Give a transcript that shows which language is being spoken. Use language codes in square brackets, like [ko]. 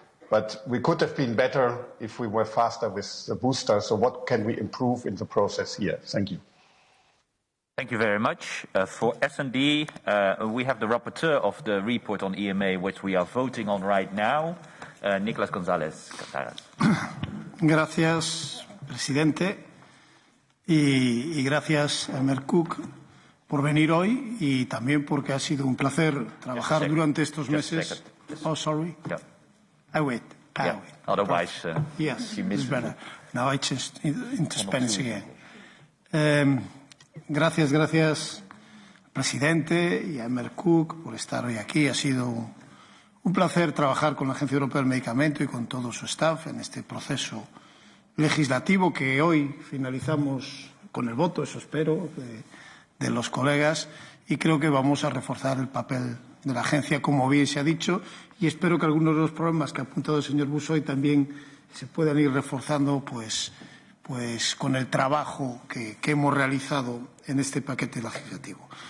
[en] But we could have been better if we were faster with the booster. So what can we improve in the process here? Thank you. Thank you very much. For S&D, we have the rapporteur of the report on EMA, which we are voting on right now, Nicolás González. [es] Gracias, presidente. Y gracias a Mercook por venir hoy y también porque ha sido un placer trabajar durante estos meses. [en] Oh, sorry. Yeah. I wait. Otherwise, yes, it's better. Now I change into Spanish again. [es] Gracias, presidente, y a Mercook por estar hoy aquí. Ha sido un placer trabajar con la Agencia Europea del Medicamento y con todo su staff en este proceso legislativo que hoy finalizamos con el voto, eso espero, de los colegas, y creo que vamos a reforzar el papel de la agencia, como bien se ha dicho, y espero que algunos de los problemas que ha apuntado el señor Busoy también se puedan ir reforzando pues con el trabajo que hemos realizado en este paquete legislativo.